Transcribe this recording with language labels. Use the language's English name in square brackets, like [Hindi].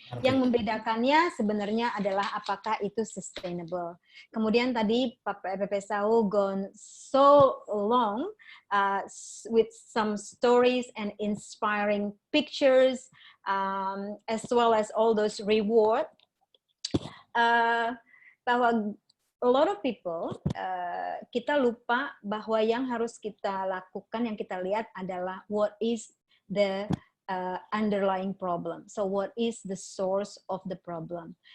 [Indonesian] Yang membedakannya sebenarnya adalah apakah itu sustainable. Kemudian tadi [English] Pak Shahul gone so long with some stories and inspiring pictures, as well as all those reward. [Indonesian] Bahwa [English] a lot of people, [Indonesian] kita lupa bahwa yang harus kita lakukan, yang kita lihat adalah [English] what is the underlying problem. So what is the source of the problem?